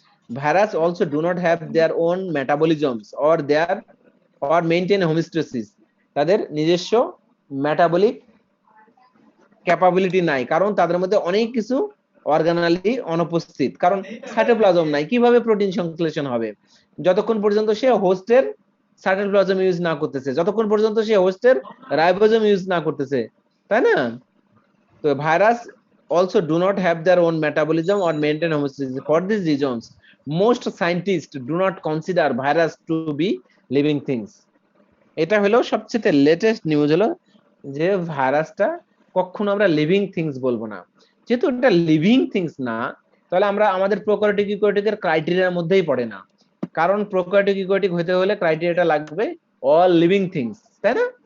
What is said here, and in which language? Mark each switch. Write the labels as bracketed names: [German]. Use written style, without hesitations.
[English] virus also do not have their own metabolisms or maintain homeostasis, [Bangla] তাদের নিজস্ব metabolic capability নাই, কারণ তাদের মধ্যে অনেক কিছু অর্গানালি অনুপস্থিত, কারণ সাইটোপ্লাজম নাই, কিভাবে প্রোটিন সংশ্লেষণ হবে যতক্ষণ পর্যন্ত সে হোস্টের সাইটোপ্লাজম ইউজ না করতেছে, যতক্ষণ পর্যন্ত সে হোস্টের রাইবোজোম ইউজ না করতেছে, তাই না? তো virus [English] also do not have their own metabolism or maintain homeostasis. For these reasons, most scientists do not consider virus to be living things. [Bangla] এটা হলো সবচেয়ে লেটেস্ট নিউজ, হলো যে ভাইরাসটা কখনো আমরা লিভিং থিংস বলবো না। যেহেতু এটা লিভিং থিংস না, তাহলে আমরা আমাদের প্রোক্যারিওটিক ইউক্যারিওটিকের ক্রাইটেরিয়ার মধ্যেই পড়ে না, কারণ প্রোক্যারিওটিক ইউক্যারিওটিক হতে হলে ক্রাইটেরিয়াটা লাগবে অল লিভিং থিংস, তাই না?